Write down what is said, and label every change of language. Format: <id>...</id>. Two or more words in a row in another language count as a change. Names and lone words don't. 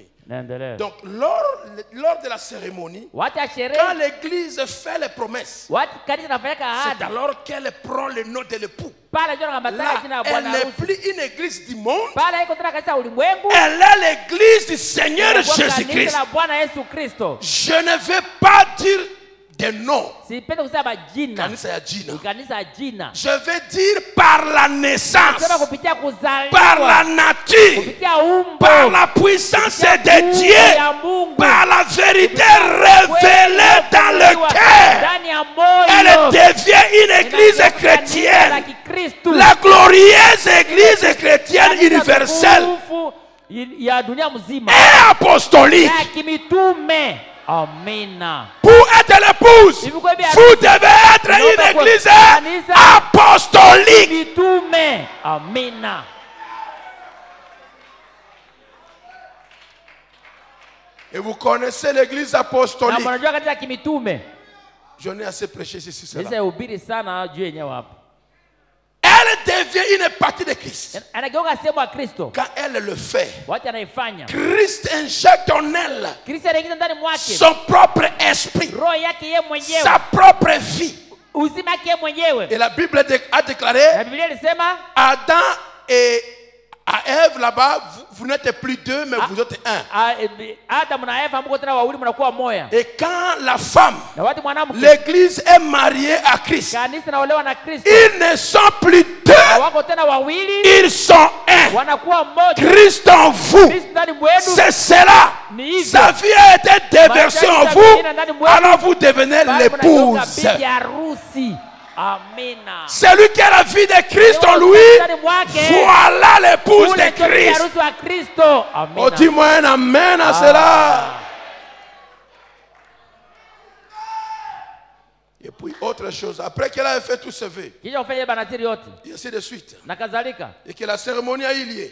<fr>Donc, lors de la cérémonie, quand l'église fait les promesses, c'est alors qu'elle prend le nom de l'époux. Là, elle n'est plus une église du monde, elle est l'église du Seigneur Jésus-Christ. Je ne vais pas dire des noms.</fr> <sw>Sipende kusema jina. Kanisa ya jina. Kanisa ya jina.</sw> <fr>Je veux dire par la naissance,</fr> <sw>Sema kupitia kuzaliwa,</sw> <fr>par la nature,</fr> <sw>kupitia umbo,</sw> <fr>par la puissance de Dieu,</fr> <sw>ya Mungu,</sw> <fr>par la vérité révélée dans le cœur.</fr> <sw>ndani ya moyo,</sw> <fr>Elle devient une église chrétienne, la glorieuse église chrétienne universelle</fr> <sw>ya dunia mzima</sw> <fr>et apostolique.</fr> <sw>ya kimitume. Amina.</sw> <fr>Pour être l'épouse, vous devez être une église apostolique.</fr> <sw>Kimitume. Amina.</sw> <fr>Et vous connaissez l'église apostolique.</fr> <sw>Na mnajua katika kimitume.</sw> <fr>J'en ai assez prêché ici sur cela.</fr> <sw>Nisahubiri sana juu yenyewe hapo.</sw> <fr>Elle devient une partie de Christ.</fr> <sw>Anageuka sehemu ya Kristo.</sw> <fr>Quand elle le fait,</fr> <sw>Wacha anaifanya.</sw> <fr>Christ injecte en elle</fr> <sw>Kristo anaingiza ndani mwake</sw> <fr>son propre esprit,</fr> <sw>roho yake yeye mwenyewe,</sw> <fr>sa propre vie.</fr> <sw>uzima wake yeye mwenyewe.</sw> <fr>Et la Bible a déclaré,</fr> <sw>Na Biblia inasema</sw> <fr>Adam et à Ève là-bas, vous n'êtes plus deux, mais vous êtes un.</fr> <sw>Adam na Eva mko tena wawili mnakuwa moja.</sw> <fr>Et quand la femme,</fr> <sw>Na wakati mwanamke,</sw> <fr>l'église est mariée à Christ,</fr> <sw>kanisa naolewa na Kristo,</sw> <fr>ils ne sont plus deux,</fr> <sw>wako tena wawili,</sw> <fr>ils sont un.</fr> <sw>wanakuwa mmoja.</sw> <fr>Christ en vous,</fr> <sw>Kristo ndani mwenu,</sw> <fr>c'est cela.</fr> <sw>ni hivyo.</sw> <fr>Sa vie a été déversée en vous, alors vous devenez l'épouse.</fr> <sw>Bibi harusi. Amina.</sw> <fr>Celui qui a la vie de Christ en lui, voilà l'épouse de Christ. Oh, dis-moi un amen à cela. Et puis autre chose, après qu'elle a fait tous ses vœux, et ainsi de suite, et que la cérémonie a eu lieu.</fr>